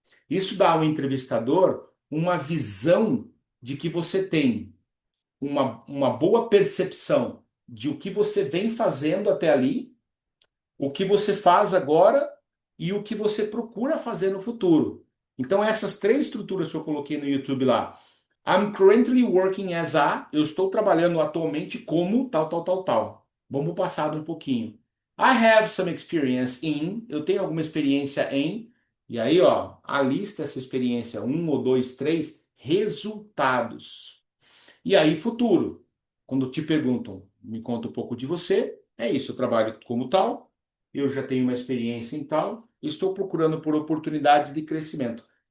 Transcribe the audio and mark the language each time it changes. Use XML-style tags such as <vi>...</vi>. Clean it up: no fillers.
<pt>Isso dá ao entrevistador uma visão de que você tem uma boa percepção de o que você vem fazendo até ali, o que você faz agora e o que você procura fazer no futuro. Então, essas três estruturas que eu coloquei no YouTube lá.</pt> <en>I'm currently working as a.</en> <pt>Eu estou trabalhando atualmente como tal, tal, tal, tal. Vamos para o passado um pouquinho.</pt> <en>I have some experience in.</en> <pt>Eu tenho alguma experiência em. E aí, ó, a lista essa experiência, um ou dois, três, resultados. E aí, futuro. Quando te perguntam, me conta um pouco de você, é isso, eu trabalho como tal, eu já tenho uma experiência em tal, estou procurando por oportunidades de crescimento.</pt>